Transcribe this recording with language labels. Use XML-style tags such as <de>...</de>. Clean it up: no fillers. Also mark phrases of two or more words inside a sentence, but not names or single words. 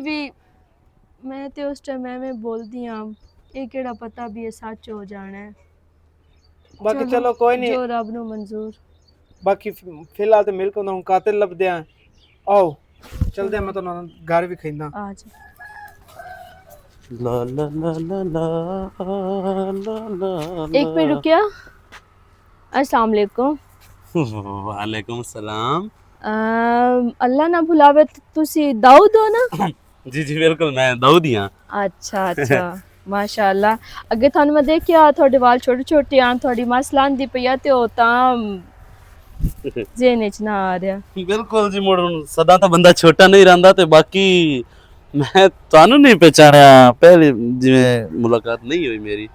<pa>ਵੀ ਮੈਂ ਤੇ ਉਸ ਟਾਈਮ ਐਵੇਂ ਬੋਲਦੀ ਆ ਇਹ ਕਿਹੜਾ ਪਤਾ ਵੀ ਇਹ ਸੱਚ ਹੋ ਜਾਣਾ ਹੈ ਬਾਕੀ ਚਲੋ ਕੋਈ ਨਹੀਂ ਜੋ ਰੱਬ ਨੂੰ ਮਨਜ਼ੂਰ ਬਾਕੀ ਫਿਲਹਾਲ ਤੇ ਮਿਲ ਕੇ ਉਹਨਾਂ ਨੂੰ ਕਾਤਲ ਲੱਭਦੇ ਆ ਆਓ ਚਲਦੇ ਆ ਮੈਂ ਤੁਹਾਨੂੰ ਘਰ ਵੀ ਖੈਂਦਾ ਆ ਜਾ ला ला ला ला ला ला ला ਇੱਕ ਮਿੰਟ ਰੁਕਿਆ</pa> <ar>السلام عليكم وعليكم سلام</ar> <pa>ਅੱਲਾਹ ਨਾ ਭੁਲਾਵੇ ਤੁਸੀਂ ਦਾਊਦ ਹੋ ਨਾ ਜੀ ਜੀ ਬਿਲਕੁਲ ਮੈਂ ਦਾਊਦ ਹੀ ਹਾਂ ਅੱਛਾ ਅੱਛਾ ਮਾਸ਼ਾਅੱਲਾ ਅੱਗੇ ਤੁਹਾਨੂੰ ਮੈਂ ਦੇਖਿਆ ਤੁਹਾਡੇ ਵਾਲ ਛੋਟੇ ਛੋਟੇ ਆਂ ਤੁਹਾਡੀ ਮਸਲਾਂ ਦੀ ਪਈ ਆ ਤੇ ਉਹ ਤਾਂ ਜ਼ੇਨ ਚ ਨਾ ਆ ਰਿਹਾ ਬਿਲਕੁਲ ਜੀ ਮੁੜ ਹੁਣ ਸਦਾ ਤਾਂ ਬੰਦਾ ਛੋਟਾ ਨਹੀਂ ਰਹਿੰਦਾ ਤੇ ਬਾਕੀ ਮੈਂ ਤੁਹਾਨੂੰ ਨਹੀਂ ਪਛਾਣਿਆ ਪਹਿਲੇ ਜਿਵੇਂ ਮੁਲਾਕਾਤ ਨਹੀਂ ਹੋਈ ਮੇਰੀ</pa>